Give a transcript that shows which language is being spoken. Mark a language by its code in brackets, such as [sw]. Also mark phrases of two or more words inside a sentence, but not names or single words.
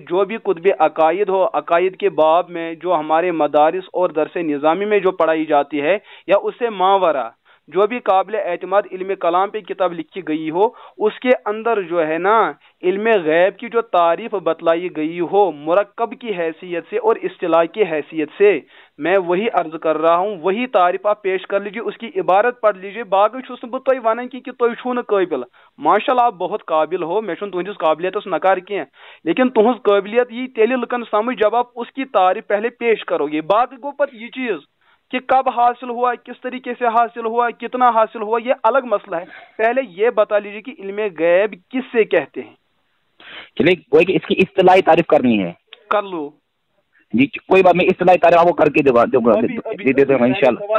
[ur] جو بھی کتبِ عقائد ہو، عقائد کے باب میں جو ہمارے مدارس اور درسِ نظامی میں جو پڑھائی جاتی ہے، یا اس سے ماورا جو بھی قابلِ اعتماد علمِ کلام پہ کتاب لکھی گئی ہو، اس کے اندر جو ہے نا علمِ غیب کی جو تعریف بتلائی گئی ہو مرکب کی حیثیت سے اور اصطلاح کی حیثیت سے، میں وہی عرض کر رہا ہوں، وہی تعریف آپ پیش کر لیجیے، اس کی عبارت پڑھ لیجیے. [ks] बाकी छुस बह तुह वन कि तुह छू न काबिल, [ur] ماشاءاللہ آپ بہت قابل ہو, [ks] मैं तुहस काबिलियत नकार की, लेकिन तुहस काबिलियत यी तेल लुकन समझ [ur] جب آپ اسکی تعریف پہلے پیش کروگے. [ks] बाकी गो पत [ur] یہ چیز کہ کب حاصل ہوا، کس طریقے سے حاصل ہوا، کتنا حاصل ہوا، یہ الگ مسئلہ ہے. پہلے یہ بتا لیجیے کہ علمِ غیب کس سے کہتے ہیں. چلیے کوئی کہ اسکی اصطلاحی تعریف کرنی ہے، کر لو جی، کوئی بات نہیں، اصطلاحی تعریف آپکو کرکے دوں گا انشاءاللہ.